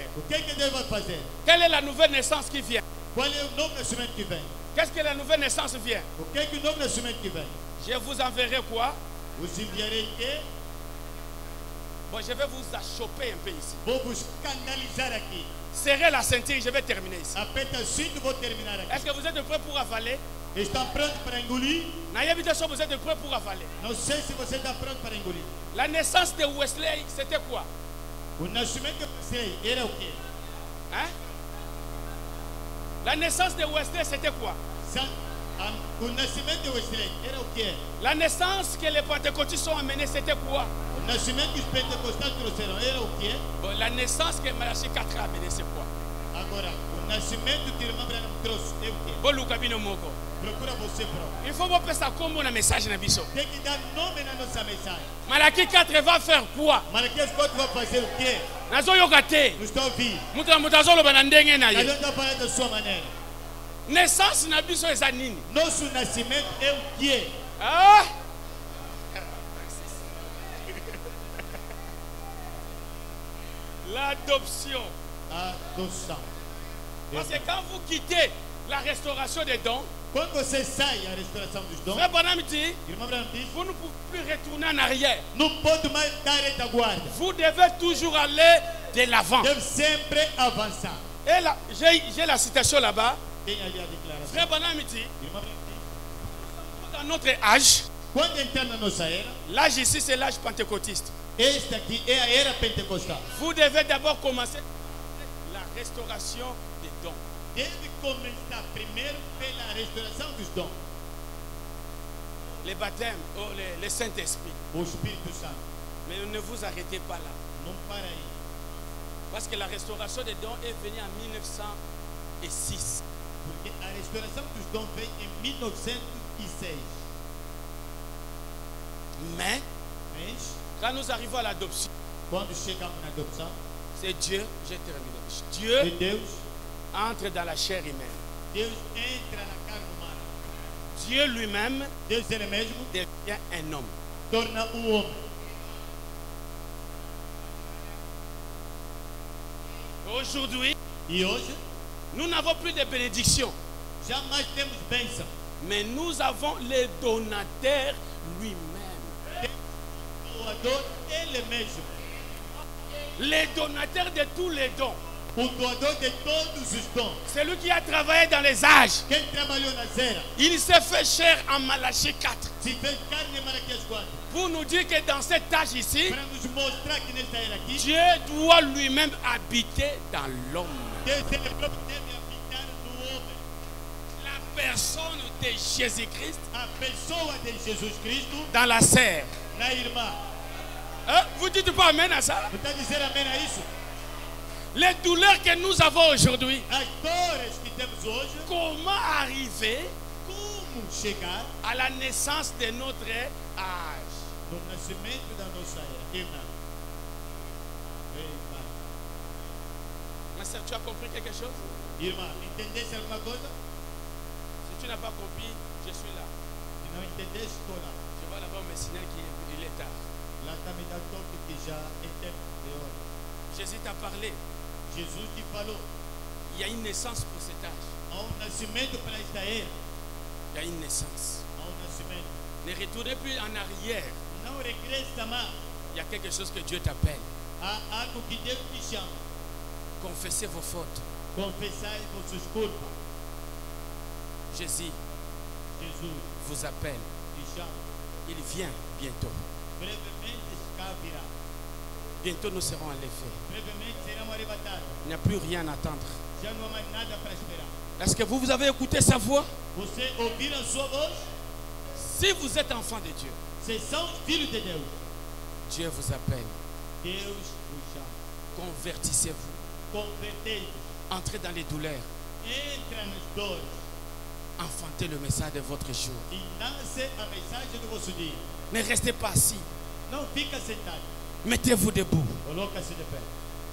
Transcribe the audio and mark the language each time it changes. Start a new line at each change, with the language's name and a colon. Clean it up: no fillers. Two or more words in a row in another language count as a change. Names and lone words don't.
French: Quelle est la nouvelle naissance qui vient? Qu'est-ce que la nouvelle naissance vient? Je vous enverrai quoi? Bon, je vais vous achoper un peu ici. Serrez la ceinture, je vais terminer ici. Est-ce que vous êtes prêts pour avaler?
Portuguese: Estão prontos para engolir?
French: Vous êtes prêts pour avaler?
Portuguese: Não sei se você está pronto para engolir.
French: La naissance de Wesley, c'était quoi?
Portuguese: O nascimento de Wesley era o quê? Hein?
French: La naissance de Wesley, c'était quoi?
Portuguese: O nascimento de Wesley era o quê?
French: La naissance que les pentecôtistes ont amenée, c'était quoi?
Portuguese: O nascimento que os pentecostais trouxeram era o quê?
French: Bon, la naissance que Malachi 4 a amenée, c'est quoi?
Portuguese: Agora, o nascimento que o irmão Branham trouxe é o quê?
French: Bon, Lucabino Moko.
Portuguese: Procura você próprio.
French: Il faut voir ça comme un message
Lingala: na biso.
Portuguese: Tem que dar nome na nossa mensagem.
French: Malachi 4 va faire quoi?
Portuguese: Malaquias 4 vai fazer o quê?
Lingala: Nazo yoka te.
Portuguese: Não estou ouvindo.
Lingala: Mutazolo banandenge na ye.
Portuguese: Cada um está falando da sua maneira.
Lingala: Naissance na biso eza nini?
Portuguese: Nosso nascimento é o quê?
French: Ah! L'adoption.
Portuguese: Adoção.
French: Parce que quand vous quittez la restauration des dons,
Portuguese: quando você sai a restauração dos dons,
French: vous ne pouvez plus retourner en arrière.
Portuguese: Não pode mais dar retaguarda.
French: Vous devez toujours aller de l'avant.
Portuguese: Deve sempre avançar.
French: Et là, j'ai la citation là-bas. Frère Branham dit, dans notre âge, l'âge ici c'est l'âge pentecôtiste.
Portuguese: Este aqui é a era pentecostal.
French: Vous devez d'abord commencer la restauration des dons.
Portuguese: Deve começar primeiro pela restauração dos dons.
French: Les baptêmes, le Saint-Esprit.
Portuguese: O Espírito Santo.
French: Mais ne vous arrêtez pas là.
Portuguese: Não para aí.
French: Parce que la restauration des dons est venue en 1906.
Portuguese: Porque a restauração dos dons veio em 1906.
French: Mais quand nous arrivons à l'adoption,
Portuguese: quando chegamos na adopção,
French: c'est Dieu, j'ai terminé. Dieu entre dans la chair humaine.
Portuguese: Deus entra na carne humana.
French: Dieu lui-même
Portuguese: Deus ele mesmo
French: devient un homme.
Portuguese: Torna homem.
French: Aujourd'hui,
Portuguese: e hoje,
French: nous n'avons plus de bénédiction.
Portuguese: Jamais temos bênção.
French: Mais nous avons le donateur lui-même.
Portuguese: Doador ele mesmo.
French: Le donateur de tous les dons.
Portuguese: O doador de todos os dons.
French: C'est lui qui a travaillé dans les âges.
Portuguese: Quem trabalhou nas eras.
French: Il s'est fait chair en Malachie 4.
Portuguese: Se fez carne em Malaquias 4.
French: Pour nous dire que dans cet âge ici,
Portuguese: para nos mostrar que nesta era aqui,
French: Dieu doit lui-même habiter dans l'homme.
Portuguese: Deus ele próprio deve habitar no homem.
French: La personne de Jésus-Christ.
Portuguese: A pessoa de Jesus Cristo.
French: Dans la sœur.
Portuguese: Na irmã.
French: Vous dites pas amen à ça?
Portuguese: Não está dizendo amém a isso?
French: Les douleurs que nous avons aujourd'hui.
Portuguese: As dores que temos hoje.
French: Comment arriver?
Portuguese: Como chegar
French: à la naissance de notre âge?
Portuguese: No nascimento da nossa era.
French: Ma sœur, tu as compris quelque chose?
Portuguese: Irmã, entendeste alguma coisa?
French: Si tu n'as pas compris, je suis là.
Portuguese: Se não entendeste, estou lá.
French: Je vais là-bas me signaler qu'il est tard.
Portuguese: Lá está me dando toque que já é tempo de hora.
French: Jésus t'a parlé.
Portuguese: Jesus te falou.
French: Il y a une naissance pour cet âge.
Portuguese: Há nascimento para esta era.
French: Il y a une naissance.
Portuguese: Há nascimento.
French: Ne retournez plus en arrière.
Portuguese: Não regressa mais.
French: Il y a quelque chose que Dieu t'appelle.
Portuguese: Há algo que Deus te chama.
French: Confessez vos fautes.
Portuguese: Confessai vossas culpas.
French: Jésus vous appelle.
Portuguese: Te chama.
French: Il vient bientôt.
Portuguese: Brevemente cá virá.
French: Bientôt nous serons enlevés.
Portuguese: Brevemente seremos arrebatados.
French: Il n'y a plus rien à attendre.
Portuguese: Já não há mais nada para esperar.
French: Est-ce que vous avez écouté sa voix?
Portuguese: Você ouviram sua voz?
French: Si vous êtes enfant de Dieu,
Portuguese: vocês são filhos de Deus.
French: Dieu vous appelle.
Portuguese: Deus vos chama.
French: Convertissez-vous.
Portuguese: Convertei-vos.
French: Entrez dans les douleurs.
Portuguese: Entra nas dores.
French: Enfantez le message de votre jour.
Portuguese: E nasce a mensagem do vosso dia.
French: Ne restez pas assis.
Portuguese: Não fica sentado.
French: Mettez-vous debout.
Portuguese: Coloca-se de pé.